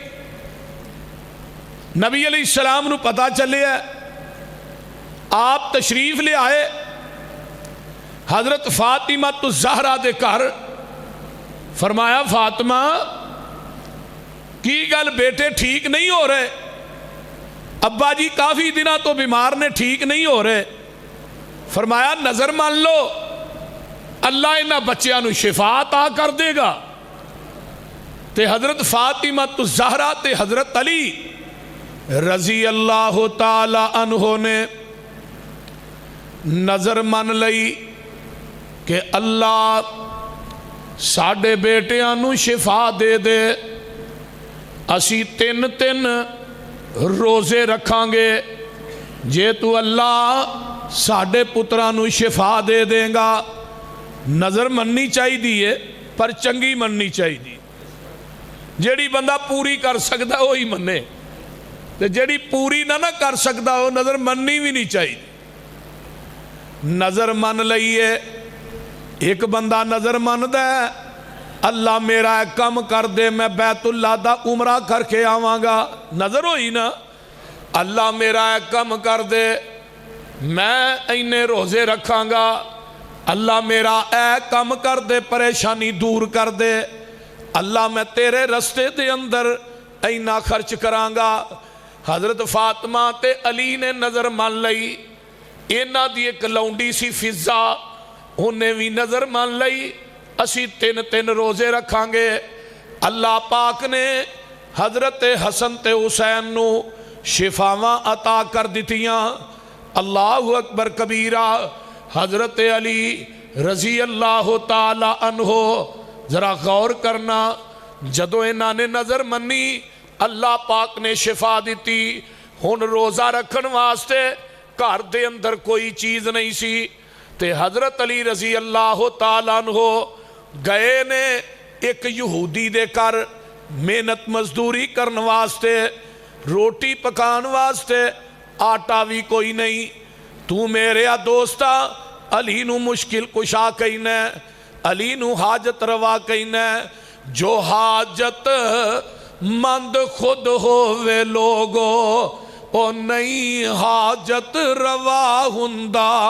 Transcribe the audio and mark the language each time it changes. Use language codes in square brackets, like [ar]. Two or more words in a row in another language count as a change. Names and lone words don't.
[pa] نبی علیہ السلام نو پتا چلے ہے, آپ تشریف لے آئے حضرت فاطمہ الزہرا دے گھر. فرمایا فاطمہ کی گل بیٹے ٹھیک نہیں ہو رہے, ابا جی کافی دنوں تو بیمار نے ٹھیک نہیں ہو رہے. فرمایا نظر مان لو اللہ انہاں بچیاں نو شفا عطا کر دے گا. تے حضرت فاطمہ الزہرا تے حضرت علی رضی اللہ تعالی عنہ نے نظر مان لئی کہ اللہ ساڑھے بیٹیاں نو شفا دے دے. اسی 3 روزے رکھاں گے, جے تو اللہ ساڑھے پتران نو شفا دے دیں گا. نظر مننی چاہی دیئے پر چنگی مننی چاہی دی. جیڑی بندہ پوری کر سکتا ہے وہی مننے, تے جیڑی پوری نہ کر سکتا ہو نظر مننی بھی نہیں چاہی. نظر من لئیے. ایک بندہ نظر من دے اللہ میرا کم کر دے میں بیت اللہ دا عمرہ کر کے آواں گا. نظر ہوئی نا, اللہ میرا کم کر دے میں اینے روزے رکھاں گا, اللہ میرا کم کر دے پریشانی دور کر دے, اللہ میں تیرے رستے دے اندر اینا خرچ کراں گا. حضرت فاطمہ تے علی نے نظر مان لئی. اینا دی ایک لونڈی سی فضا انہیں بھی نظر مان لئی اسی 3 روزے رکھاں گے. اللہ پاک نے حضرت حسن تے حسین نو شفاواں عطا کر دیتیاں. [ar] اللہ اکبر کبیرہ. [pa] حضرت علی رضی اللہ تعالی عنہ ذرا غور کرنا, جدو انہاں نے نظر منی اللہ پاک نے شفا دیتی. ہن روزہ رکھن واسطے گھر دے اندر کوئی چیز نہیں سی, تے حضرت علی رضی اللہ تعالیٰ عنہ گئے نے ایک یہودی دے کر محنت مزدوری کرن واسطے, روٹی پکان واسطے. آٹا بھی کوئی نہیں. تو میرے دوستا علی نو مشکل کشا کہنا, علی نو حاجت روا کہنا. جو حاجت مند خود ہووے لوگو او نہیں حاجت روا ہندا.